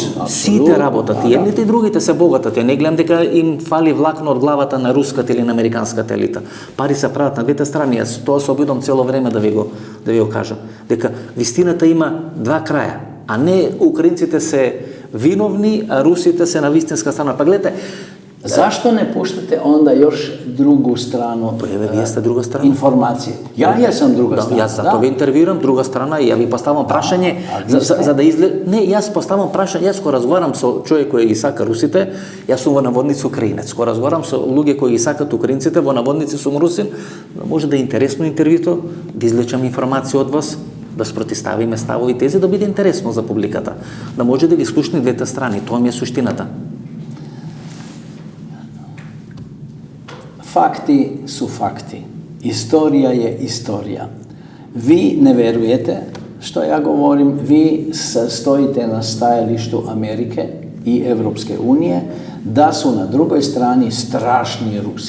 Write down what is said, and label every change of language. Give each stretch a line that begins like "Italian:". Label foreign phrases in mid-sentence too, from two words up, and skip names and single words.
Macedonian: Сите работат, и едните и другите се богатат. Ја не гледам дека им фали влакно од главата на руската или на американската елита. Пари се прават на двете страни. Јас тоа се обидам цело време да ви го кажам. Дека вистината има два краја, а не украинците се виновни, а русите се на вистинска страна. Па гледате,
Serbian: zašto ne puštate onda još drugu stranu informacije? Ja jesam druga strana.
Macedonian: Јас затоа ви интервјуирам друга страна и ја ви поставам прашање за да изглед... Не, јас поставам прашање, јас кога разговарам со човек кој ги сака русите, јас сум во наводници украинец. Кога разговарам со луѓе кои ги сакат украинците, во наводници сум русин, може да е интересно интервјуто, да извлечам информација од вас, да спротиставиме ставови тези, да биде интересно за публиката, да може да ги слушне двете страни. Тоа ми е суштината.
Serbian: Fakti su fakti. Istorija je istorija. Vi ne verujete što ja govorim, vi stojite na stajalištu Amerike i Evropske unije da su na drugoj strani strašni Rusi.